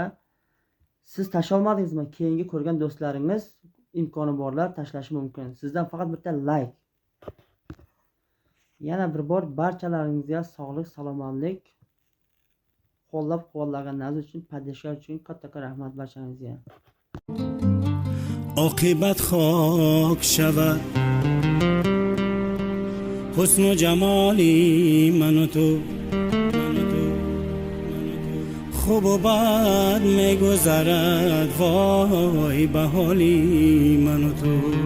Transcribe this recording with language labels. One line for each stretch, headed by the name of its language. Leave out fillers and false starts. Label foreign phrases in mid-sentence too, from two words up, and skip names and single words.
Uzbek: Siz tasholmadingizmi? Keyingi ko'rgan do'stlaringiz imkoni borlar tashlashi mumkin. Sizdan faqat bitta like. Yana bir bor barchalaringizga sog'lik, salomatlik, qo'llab-quvvatlaganlaringiz uchun, padishlar uchun katta rahmat barchangizga.
Persian: عاقبت خاک شود حسن و جمالی من و تو خوب و بد میگذرد وای به حالی من و تو